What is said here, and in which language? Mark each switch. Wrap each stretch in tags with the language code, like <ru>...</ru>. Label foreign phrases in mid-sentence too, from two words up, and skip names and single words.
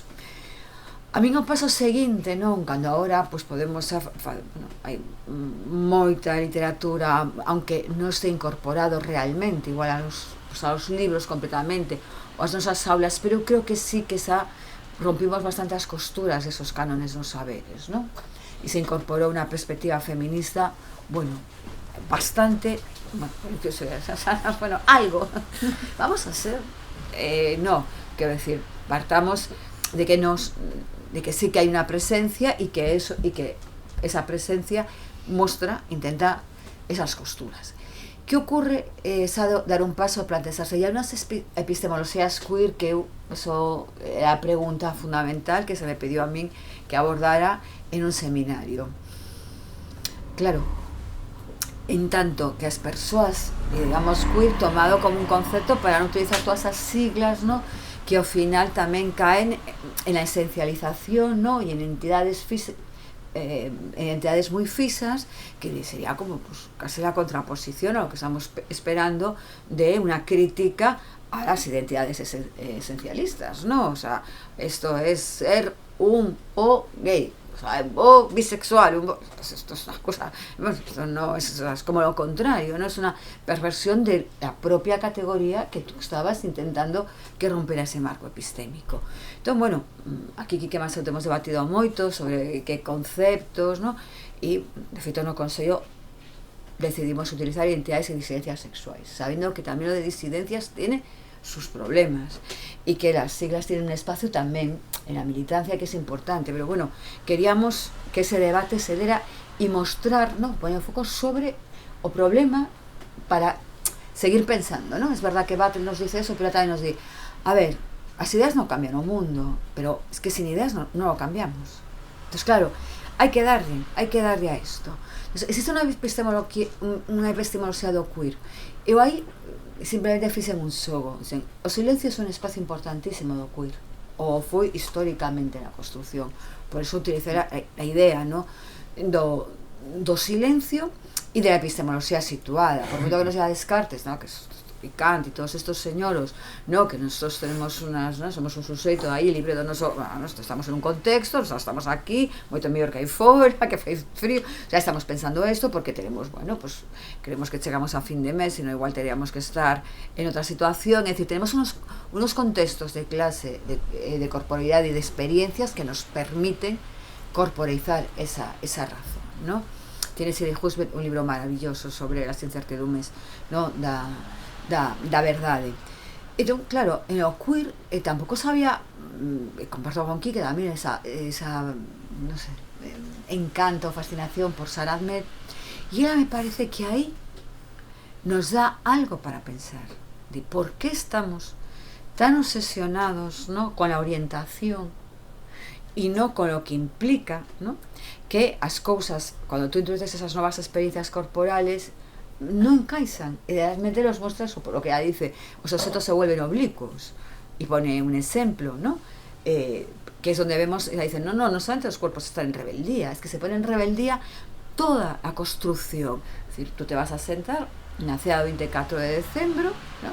<gl>A min o paso seguinte, non? Cando agora pues, podemos bueno, hai moita literatura, aunque non este incorporado realmente igual aos libros completamente ou as nosas aulas, pero creo que sí que rompimos bastante as costuras desos cánones dos saberes, non? E se incorporou unha perspectiva feminista, bueno, bastante, bueno, algo vamos a ser no, quero decir, partamos de que sí que hai unha presencia e que esa presencia intenta esas costuras.</gl> <es>Que ocurre dar un paso a plantearse ya unas epistemologías queer que eso era a pregunta fundamental que se me pidió a min que abordara en un seminario.</es> <gl>Claro, en tanto que as persoas, digamos, queer tomado como un concepto para non utilizar todas as siglas, ¿no? Que ao final tamén caen</gl> <es>en la esencialización,</es> <gl>¿no? E en entidades entidades moi fixas,</gl> <es>que sería como pues, casi la contraposición a lo que estamos esperando de una crítica a las identidades esencialistas, ¿no? O sea, esto es ser un o gay, o sea, o bisexual, esto es una cosa, esto no es como lo contrario, ¿no? Es una perversión de la propia categoría que tú estabas intentando que rompera ese marco epistémico.</es> <gl>Entonces, bueno, aquí que máis hemos debatido moito sobre que conceptos, ¿no? E, de feito, no Consello decidimos utilizar identidades e disidencias sexuais,</gl> <es>sabiendo que tamén lo de disidencias tiene sus problemas y que las siglas tienen un espacio también en la militancia que es importante, pero bueno, queríamos que ese debate se diera y mostrar, ¿no? Poner foco sobre o problema para seguir pensando, ¿no? Es verdad que Butler nos dice eso, pero también nos dice, a ver, las ideas no cambian el mundo, pero es que sin ideas no lo cambiamos. Entonces, claro, hay que darle a esto. Entonces, existe una epistemoloxía do queer.</es> <gl>Eu aí simplemente fixen un xogo. O silencio é un espacio importantísimo do queer, ou foi históricamente na construción.</gl> <es>Por eso utilicé a idea, ¿no?</es> <gl>do silencio e</gl> <es>de la epistemoloxía situada.</es> <gl>Por moito que non sea Descartes,</gl> <es>¿no? Que y Kant y todos estos señoros, ¿no? Que nosotros tenemos unas, ¿no? Somos un sujeto ahí libre de nosotros, bueno, estamos en un contexto, estamos aquí,</es> <gl>moito mellor que aí fora, que fai frío,</gl> <es>ya estamos pensando esto porque tenemos, bueno, pues creemos que chegamos a fin de mes, sino igual teríamos que estar en otra situación, es decir, tenemos unos contextos de clase, de corporalidad y de experiencias que nos permiten corporeizar esa razón, ¿no? Tiene Siri Husband un libro maravilloso sobre las incertidumbres, ¿no?</es> <gl>da verdade. Entón, claro, en o queer tampouco sabía, comparto con Quique tamén esa non sei, encanto, fascinación por Sara Ahmed, e ela me parece que aí nos dá algo para pensar</gl> <es>de por qué estamos tan obsesionados,</es> <gl>¿no?</gl> <es>Con la orientación</es> <gl>e non</gl> <es>con lo que implica, ¿no?</es> <gl>Que as cousas, cando tú introduces esas novas experiencias corporales, no encaixan,</gl> <es>e realmente los muestras, o por lo que ella dice,</es> <gl>os objetos</gl> <es>se vuelven oblicuos, y pone un ejemplo, ¿no? Que es donde vemos, ella dice, no solamente los cuerpos están en rebeldía, es que se pone en rebeldía toda la construcción. Es decir, tú te vas a sentar, nace el 24 de diciembre, ¿no?</es>